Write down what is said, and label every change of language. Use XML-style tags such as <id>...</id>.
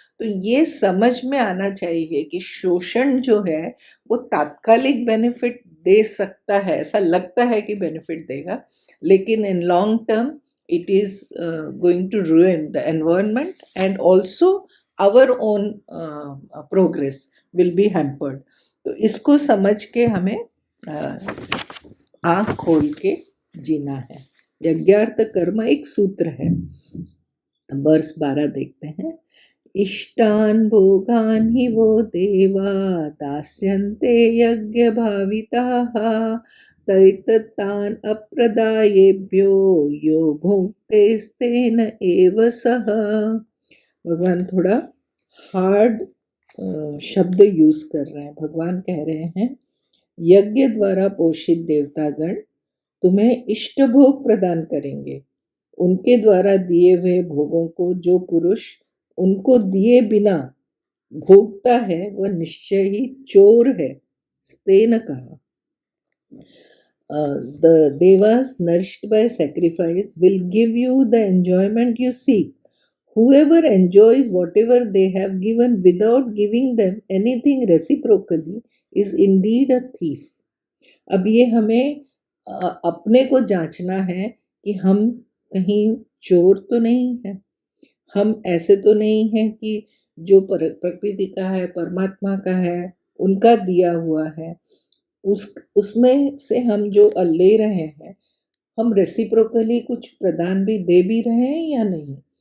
<hi>तो ये समझ में आना चाहिए कि शोषण जो है वो तात्कालिक बेनिफिट दे सकता है, ऐसा लगता है कि बेनिफिट देगा, लेकिन in long term</hi> <en>it is going to ruin the environment, and also our own progress will be hampered.</en> <hi>तो इसको समझ के हमें आँख खोल के जीना है। यज्ञार्थ कर्म एक सूत्र है। वर्ष 12 देखते हैं।</hi> <sa>इष्टान् भोगान् हि वो देवा दास्यन्ते यज्ञभाविताः तैतत्तान् अप्रदायेभ्यो यो भुङ्क्तेस्तेन एव सः।</sa> <hi>भगवान थोड़ा हार्ड शब्द यूज कर रहे हैं। भगवान कह रहे हैं यज्ञ द्वारा पोषित देवतागण तुम्हें इष्ट भोग प्रदान करेंगे। उनके द्वारा दिए हुए भोगों को जो पुरुष उनको दिए बिना भोगता है वह निश्चय ही चोर है। स्तेन कहा</hi> <en>the devas nourished by sacrifice will give you the enjoyment you seek. Whoever enjoys whatever they have given without giving them anything reciprocally is indeed a thief.</en> <hi>अब ये हमें अपने को जांचना है कि हम कहीं चोर तो नहीं है, हम ऐसे तो नहीं है कि जो प्रकृति का है, परमात्मा का है, उनका दिया हुआ है, उसमें से हम जो ले रहे हैं, हम रेसिप्रोकली कुछ प्रदान भी दे भी रहे हैं या नहीं।</hi>